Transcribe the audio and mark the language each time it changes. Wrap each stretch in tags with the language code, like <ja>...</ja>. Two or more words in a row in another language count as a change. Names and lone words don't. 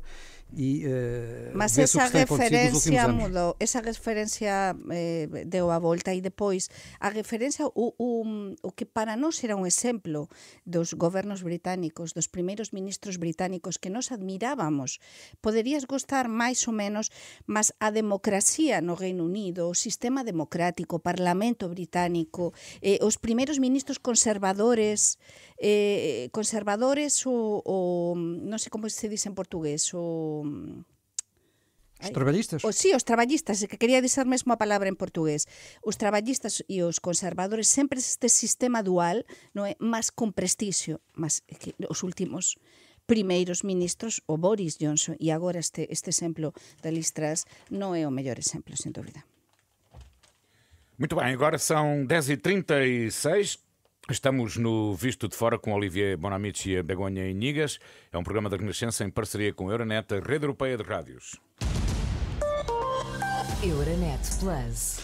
<pt>Mas essa referência mudou, essa referência deu a volta e depois a referência, o que para nós era um exemplo dos governos britânicos, dos primeiros ministros britânicos que nós admirávamos. Poderias gostar mais ou menos, mas a democracia no Reino Unido, o sistema democrático, o parlamento britânico, os primeiros ministros conservadores,</pt> <gl>ou non sei como se dice en portugués,</gl> <pt>Os trabalhistas?</pt> <gl>Sí, os traballistas, que quería dizer mesmo a palabra en portugués. Os traballistas e os conservadores sempre este sistema dual, non é, máis con prestixio, mas que os últimos primeiros ministros, o Boris Johnson e agora este exemplo da Liz Truss non é o mellor exemplo,</gl> <pt>sem dúvida. Muito bem, agora são 10h36. Estamos no Visto de Fora com Olivier Bonamici e Begonha Inigas. É um programa da Renascença em parceria com a Euronet, a Rede Europeia de Rádios. Euronet Plus.</pt>